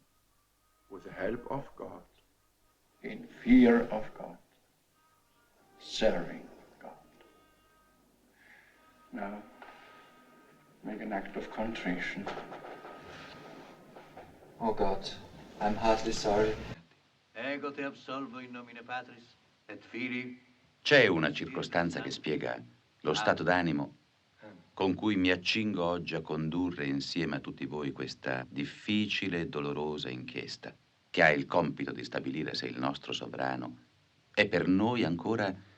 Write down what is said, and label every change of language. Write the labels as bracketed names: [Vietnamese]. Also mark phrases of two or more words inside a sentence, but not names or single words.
[English] With the help of God, in fear of God, serving God. Now, make an act of contrition. Oh God, I'm heartily sorry. [Latin] Ego te absolvo in nomine Patris et Filii. [Italian] C'è una circostanza che spiega lo stato d'animo con cui mi accingo oggi a condurre insieme a tutti voi questa difficile e dolorosa inchiesta, che ha il compito di stabilire se il nostro sovrano è per noi ancora